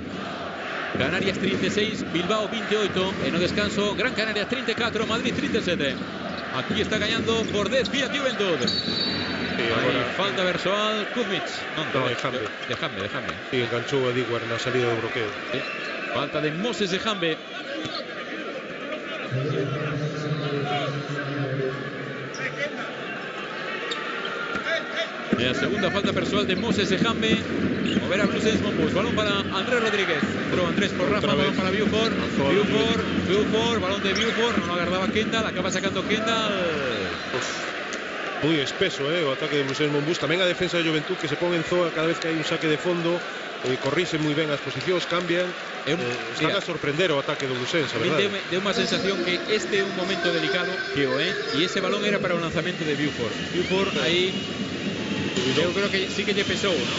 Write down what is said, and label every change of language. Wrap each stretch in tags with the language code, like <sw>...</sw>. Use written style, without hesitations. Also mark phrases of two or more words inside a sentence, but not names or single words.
<gl>Canarias 36, Bilbao 28, en o descanso Gran Canaria 34, Madrid 37. Aquí está gañando por 10 Fiat Juventud. Agora, falta persoal, Kuzmic. de Jambe. Sí, enganchou a Diguar na salida do bloqueo.</gl> <es>Sí. Falta de Moses de Jambe. La segunda falta personal de Moses de Jambe. Mover a Blues Monbus. Balón para Andrés Rodríguez. Entró Andrés por Rafa. Balón para Buford. Buford. Balón de Buford. No lo agarraba Kendall. Acaba sacando Kendall. Muy espeso,</es> <gl>o ataque de Blues Monbus. Tamén a defensa de Juventud que se pon en zoa cada vez que hai un saque de fondo. Corrixen moi ben as posicións, cambian. Están a sorprender o ataque do Blues, a verdade. Deu unha sensación que este é un momento delicado, e ese balón era para o lanzamento de Buford. Buford aí eu creo que sí que lle pesou, ¿no?</gl>